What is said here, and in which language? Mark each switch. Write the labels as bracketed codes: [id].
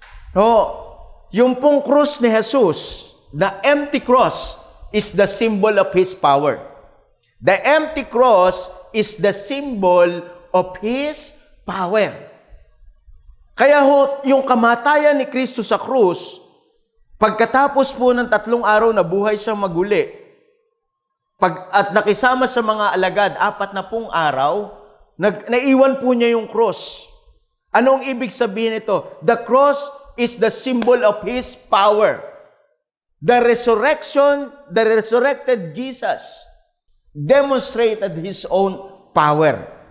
[tl] No, yung pong krus ni Jesus, [en] the empty cross, is the symbol of His power. The empty cross is the symbol of His power. [tl] Kaya yung kamatayan ni Kristo sa krus, pagkatapos po ng 3 araw na buhay siyang maguli, at nakisama sa mga alagad, 40 araw, naiwan po niya yung cross. Anong ibig sabihin ito? [en] The cross is the symbol of His power. The resurrected Jesus demonstrated His own power.